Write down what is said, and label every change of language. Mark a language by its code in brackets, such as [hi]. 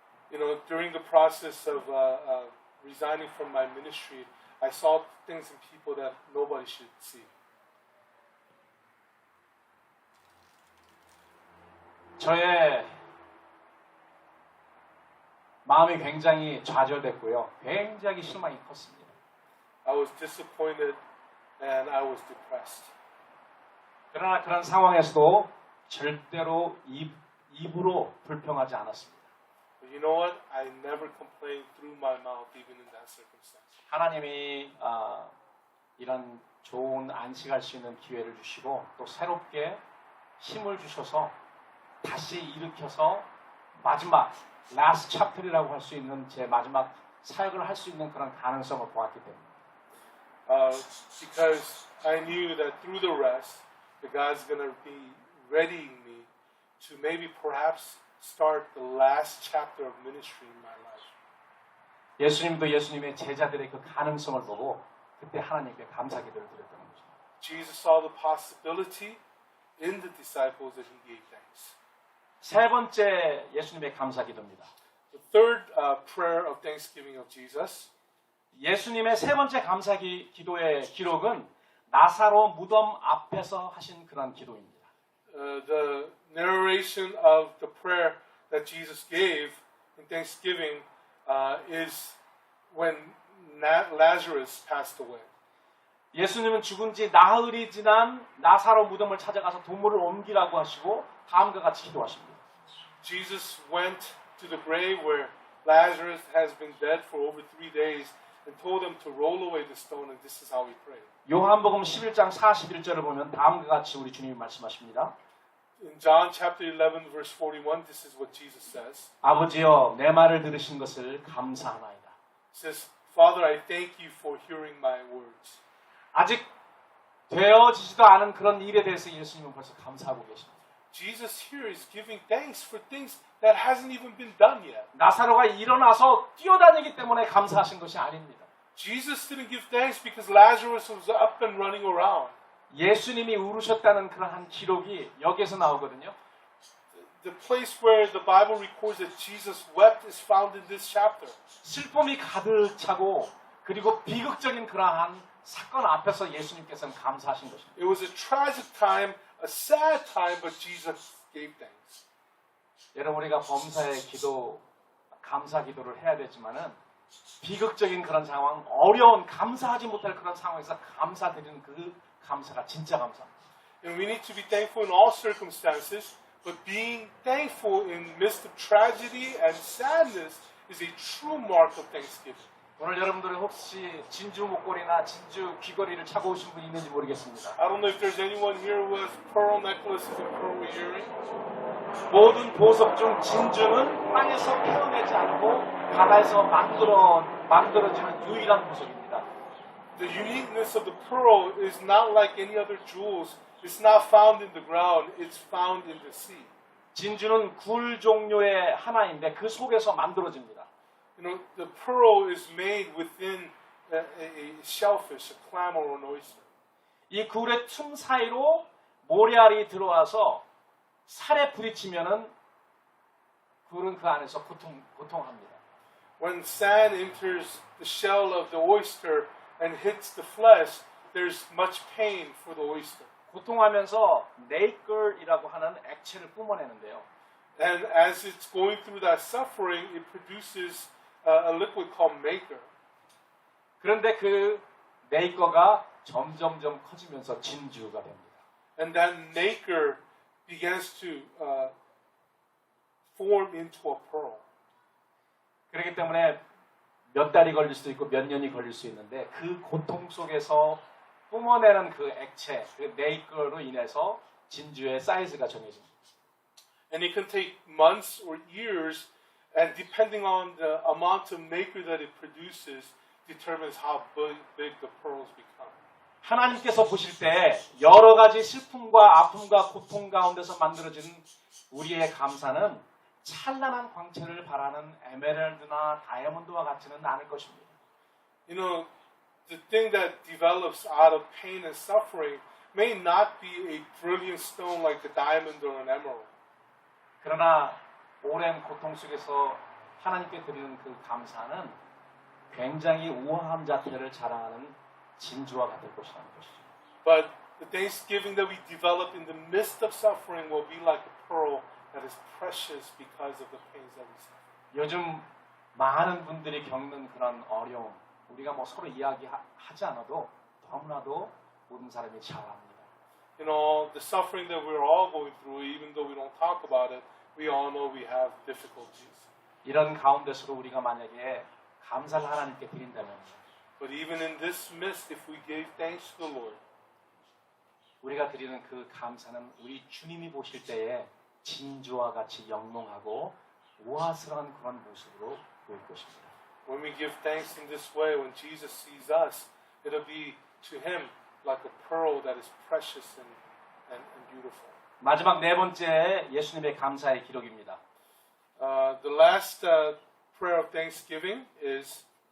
[en] You know, during the process of resigning from my ministry, I saw things in people that nobody should see. [ko] 저의 마음이 굉장히 좌절됐고요. 굉장히 실망이 컸습니다. [en] I was disappointed and I was depressed. [ko] 그러나 그런 상황에서도 절대로 입으로 불평하지 않았습니다. [en] But you know what? I never complained through my mouth even in that circumstance. [ko] 하나님이 이런 좋은 안식할 수 있는 기회를 주시고 또 새롭게 힘을 주셔서 다시 일으켜서 마지막 [en] last chapter [ko] 이라고 할 수 있는 제 마지막 사역을 할 수 있는 그런 가능성을 보았기 때문에. [en] Because I knew that through the rest, that God's going to be readying me to maybe perhaps start the last chapter of ministry in my life. [ko] 예수님도 예수님의 제자들의 그 가능성을 보고 그때 하나님께 감사 기도를 드렸던 거죠. [en] Jesus saw the possibility in the disciples and he gave thanks. [ko] 세 번째 예수님의 감사 기도입니다. [en] The third prayer of thanksgiving of Jesus. [ko] 예수님의 세 번째 감사 기도의 기록은 나사로 무덤 앞에서 하신 그런 기도입니다. [en] The narration of the prayer that Jesus gave in thanksgiving is when Lazarus passed away. [ko] 예수님은 죽은 지 나흘이 지난 나사로 무덤을 찾아가서 도물을 옮기라고 하시고 다음과 같이 기도하십니다. [en] Jesus went to the grave where Lazarus has been dead for over 3 days and told him to roll away the stone, and this is how he prayed. [ko] 요한복음 11장 41절을 보면 다음과 같이 우리 주님이 말씀하십니다. [en] In John chapter 11 verse 41, this is what Jesus says. [ko] 아버지여 내 말을 들으신 것을 감사하나이다. [en] He says, Father, I thank you for hearing my words. [ko] 아직 되어지지도 않은 그런 일에 대해서 예수님은 벌써 감사하고 계십니다. [en] Jesus here is giving thanks for things that hasn't even been done yet. [ko] 나사로가 일어나서 뛰어다니기 때문에 감사하신 것이 아닙니다. [en] Jesus didn't give thanks because Lazarus was up and running around. [ko] 예수님이 울으셨다는 그러한 기록이 여기에서 나오거든요. [en] The place where the Bible records that Jesus wept is found in this chapter. [ko] 슬픔이 가득 차고 그리고 비극적인 그러한 사건 앞에서 예수님께서는 감사하신 것입니다. [en] It was a tragic time, a sad time, but Jesus gave thanks. [ko] 여러분 우리가 범사의 기도, 감사 기도를 해야 되지만은 비극적인 그런 상황, 어려운 감사하지 못할 그런 상황에서 감사드리는 그 감사가 진짜 감사입니다. [en] And we need to be thankful in all circumstances, but being thankful in the midst of tragedy and sadness is a true mark of thanksgiving. [ko] 오늘 여러분들이 혹시 진주 목걸이나 진주 귀걸이를 차고 오신 분이 있는지 모르겠습니다. [en] I don't know if there's anyone here with pearl necklaces and pearl earrings. [ko] 모든 보석 중 진주는 땅에서 태어나지 않고 바다에서 만들어지는 유일한 보석입니다. [en] The uniqueness of the pearl is not like any other jewels. It's not found in the ground. It's found in the sea. [ko] 진주는 굴 종류의 하나인데 그 속에서 만들어집니다. [en] You know, the pearl is made within a shellfish, a clam or an oyster. [ko] 이 굴의 틈 사이로 모래알이 들어와서 살에 부딪히면은 굴은 그 안에서 고통합니다. [en] When sand enters the shell of the oyster and hits the flesh, there's much pain for the oyster. [ko] 고통하면서 네이클이라고 하는 액체를 뿜어내는데요. [en] And as it's going through that suffering, it produces a liquid called maker. [ko] 그런데 그 네이커가 점점점 커지면서 진주가 됩니다. [en] And that nacre begins to form into a pearl. [ko] 그렇기 때문에 몇 달이 걸릴 수도 있고 몇 년이 걸릴 수 있는데 그 고통 속에서 뿜어내는 그 액체, 그 네이커로 인해서 진주의 사이즈가 정해집니다. [en] And it can take months or years and depending on the amount of nacre that it produces, determines how big the pearls become. [ko] 하나님께서 보실 때 여러 가지 슬픔과 아픔과 고통 가운데서 만들어진 우리의 감사는 찬란한 광채를 발하는 에메랄드나 다이아몬드와 같지는 않을 것입니다. [en] You know, the thing that develops out of pain and suffering may not be a brilliant stone like a diamond or an emerald. [ko] 그러나 오랜 고통 속에서 하나님께 드리는 그 감사는 굉장히 우아한 자태를 자랑하는 진주와 같을 것이라는 것이죠. [en] But the thanksgiving that we develop in the midst of suffering will be like a pearl that is precious because of the pains that we suffer. [ko] 요즘 많은 분들이 겪는 그런 어려움, 우리가 뭐 서로 이야기하지 않아도 너무나도 모든 사람이 잘 압니다. [en] You know, the suffering that we're all going through, even though we don't talk about it, we all know we have difficulties. [ko] 이런 가운데서도 우리가 만약에 감사를 하나님께 드린다면 [en] But even in this midst, if we gave thanks to the Lord, [ko] 우리가 드리는 그 감사는 우리 주님이 보실 때에 진주와 같이 영롱하고 우아스러운 그런 모습으로 보일 것입니다. [en] when we give thanks in this way, when Jesus sees us, it'll be to Him like a pearl that is precious and beautiful. [ko] 마지막 네 번째 예수님의 감사의 기록입니다. [en] The last prayer of thanksgiving is